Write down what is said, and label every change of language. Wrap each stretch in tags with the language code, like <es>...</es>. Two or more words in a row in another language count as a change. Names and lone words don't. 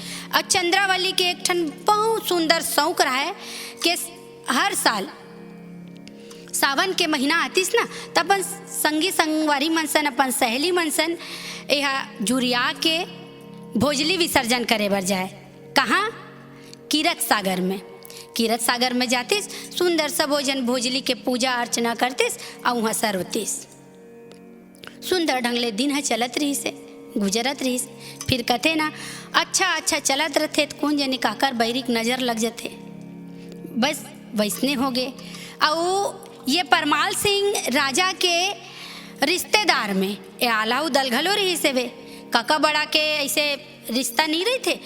<hne>और चंद्रावली के एक ठन बहुत सुंदर शौक रहा है कि हर साल सावन के महीना आतीस ना त अपन संगी संगवारी मनसन अपन सहेली मनसन यहाँ जुरिया के भोजली विसर्जन करे बर जाए। कहाँ? कीरत सागर में। कीरत सागर में जातीस, सुंदर सा भोजन भोजली के पूजा अर्चना करतीस और वहाँ सर होतीस। सुंदर ढंग ले दिन है चलत रही से, गुजरत रही से। फिर कहते ना अच्छा चलत रहते तो कौन जाने काकर बैरिक नज़र लग जाते। बस वैसने हो गए। और ये परमाल सिंह राजा के रिश्तेदार में ये आल्हा उदल घलो रही से वे काका बड़ा के ऐसे रिश्ता नहीं रहे थे।</hne>